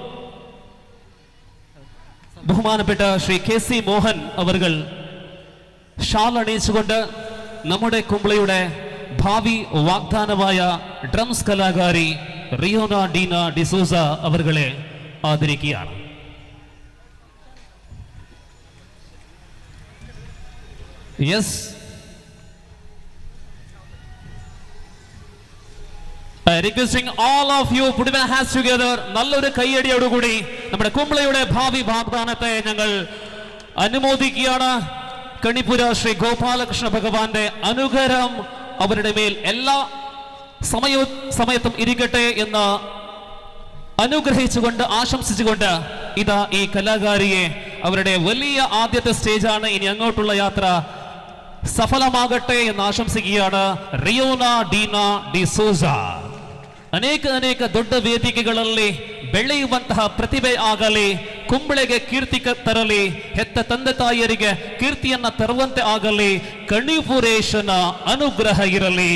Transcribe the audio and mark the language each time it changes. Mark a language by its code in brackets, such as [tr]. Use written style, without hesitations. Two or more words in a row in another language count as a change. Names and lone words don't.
[ml] ബഹുമാനപ്പെട്ട ശ്രീ KC മോഹൻ അവർകൾ ഷാൾ അണിയിച്ചുകൊണ്ട് നമ്മുടെ കുംബ്ലയുടെ ഭാവി വാഗ്ദാനമായ ഡ്രംസ് കലാകാരി റിയോന ഡീന ഡിസൂസ അവർകളെ ആദരിക്കുകയാണ്. യെസ്, [en] requesting all of you put your hands together. [ml] നല്ലൊരു കൈയടിയോടുകൂടി നമ്മുടെ കുംബ്ലയുടെ ഭാവി വാഗ്ദാനത്തെ ഞങ്ങൾ അനുമോദിക്കുകയാണ്. കണിപ്പുര ശ്രീ ഗോപാലകൃഷ്ണ ഭഗവാന്റെ അനുഗ്രഹം അവരുടെ മേൽ എല്ലാ സമയത്തും ഇരിക്കട്ടെ എന്ന് അനുഗ്രഹിച്ചുകൊണ്ട് ആശംസിച്ചുകൊണ്ട് ഇതാ ഈ കലാകാരിയെ അവരുടെ വലിയ ആദ്യത്തെ സ്റ്റേജാണ്. ഇനി അങ്ങോട്ടുള്ള യാത്ര [kn] ಸಫಲವಾಗಟ್ಟೆ ಎಂದು ಆಶಂಸಿಕೆಯಾದ ರಿಯೋನಾ ಡೀನಾ ಡಿಸೋಜ ಅನೇಕ ದೊಡ್ಡ ವೇದಿಕೆಗಳಲ್ಲಿ ಬೆಳೆಯುವಂತಹ ಪ್ರತಿಭೆ ಆಗಲಿ, ಕುಂಬಳೆಗೆ ಕೀರ್ತಿ ತರಲಿ, ಹೆತ್ತ ತಂದೆ ತಾಯಿಯರಿಗೆ ಕೀರ್ತಿಯನ್ನ ತರುವಂತೆ ಆಗಲಿ, ಕಣಿಪುರೇಶನ ಅನುಗ್ರಹ ಇರಲಿ.